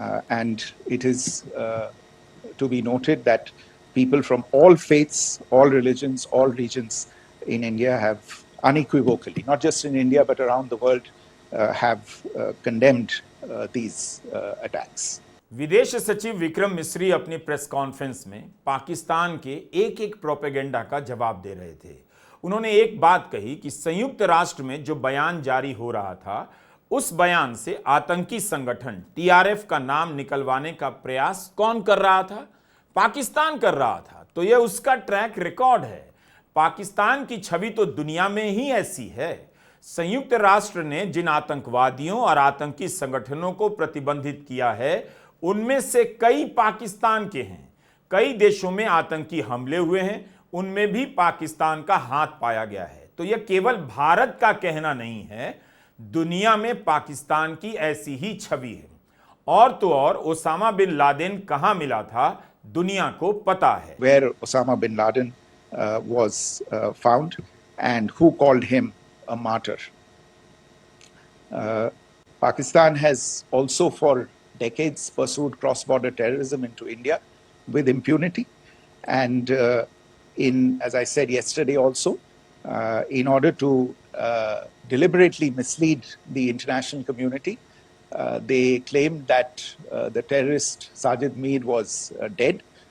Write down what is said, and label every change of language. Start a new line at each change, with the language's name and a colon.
English: And it is to be noted that people from all faiths, all religions, all regions in India have unequivocally, not just in India but around the world, have condemned these attacks.
Hindi: विदेश सचिव विक्रम मिस्री अपनी press conference में पाकिस्तान के एक एक propaganda का जवाब दे रहे थे। उन्होंने एक बात कही कि संयुक्त राष्ट्र में जो बयान जारी हो रहा था, उस बयान से आतंकी संगठन टीआरएफ का नाम निकलवाने का प्रयास कौन कर रहा था? पाकिस्तान कर रहा था। तो यह उसका ट्रैक रिकॉर्ड है। पाकिस्तान की छवि तो दुनिया में ही ऐसी है। संयुक्त राष्ट्र ने जिन आतंकवादियों और आतंकी संगठनों को प्रतिबंधित किया है, उनमें से कई पाकिस्तान के हैं। कई देशों में आतंकी हमले हुए हैं, उनमें भी पाकिस्तान का हाथ पाया गया है। तो यह केवल भारत का कहना नहीं है, दुनिया में पाकिस्तान की ऐसी ही छवि है। और तो और ओसामा बिन लादेन कहां मिला था, दुनिया को पता है।
English: Where Osama bin Laden was found and who called him a martyr. Pakistan has also for decades pursued cross-border terrorism into India with impunity, and as I said yesterday also, in order to deliberately mislead the international community, they claimed that the terrorist Sajid Mir was dead.